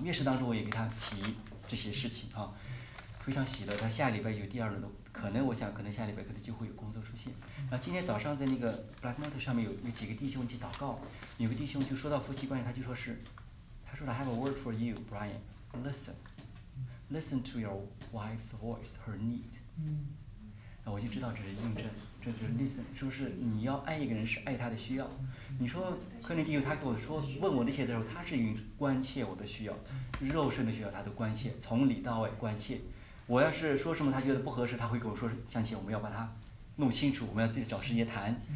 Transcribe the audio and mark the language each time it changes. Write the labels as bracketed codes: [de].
[zh] 面试当中我也给他提这些事情啊，非常喜乐。他下礼拜有第二轮的，可能下礼拜可能就会有工作出现。然后今天早上在那个 Black Mountain 上面有几个弟兄一起祷告，有个弟兄就说到夫妻关系，他说 [en] I have a word for you, Brian. Listen to your wife's voice, her need. [zh] 那我就知道这是印证。就是 listen， 说是你要爱一个人是爱他的需要。你说克林弟兄他跟我说问我那些的时候，他是关切我的需要，肉身的需要他都关切，从里到外关切。我要是说什么他觉得不合适，他会跟我说向前，我们要把它弄清楚，我们要自己找时间谈。